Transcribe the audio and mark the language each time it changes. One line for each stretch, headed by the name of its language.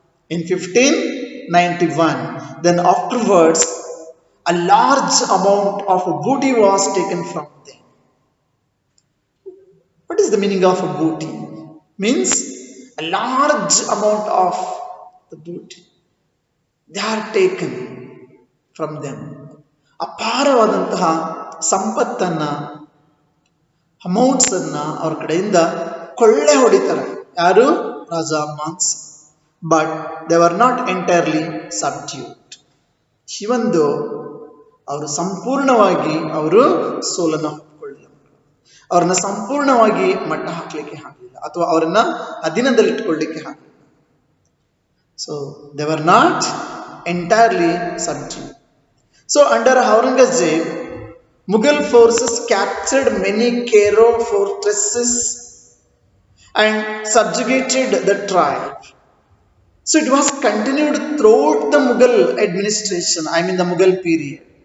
English: In 1591. Then afterwards, a large amount of booty was taken from them. What is the meaning of a booty? Means a large amount of the booty. They are taken from them.
Kannada: ಅಪಾರವಾದಂತಹ ಸಂಪತ್ತನ್ನ amounts ಅನ್ನ ಅವ್ರ ಕಡೆಯಿಂದ ಕೊಳ್ಳೆ ಹೊಡಿತಾರೆ. ಯಾರು? ರಾಜ ಮಾನ್ Singh.
English: But they were not entirely subdued. Even though
Kannada: ಅವರು ಸಂಪೂರ್ಣವಾಗಿ ಅವರು ಸೋಲನ್ನು ಒಪ್ಪಿಕೊಳ್ಳಿಲ್ಲ, ಅವ್ರನ್ನ ಸಂಪೂರ್ಣವಾಗಿ ಮಟ್ಟ ಹಾಕ್ಲಿಕ್ಕೆ ಆಗಲಿಲ್ಲ ಅಥವಾ ಅವರನ್ನ ಅಧೀನದಲ್ಲಿಟ್ಕೊಳ್ಳಿಕ್ಕೆ ಆಗಲಿಲ್ಲ.
English: So they were not entirely subdued. So under Aurangzeb, Mughal forces captured many Kero fortresses and subjugated the tribe. So it was continued throughout the Mughal administration, I mean the Mughal period.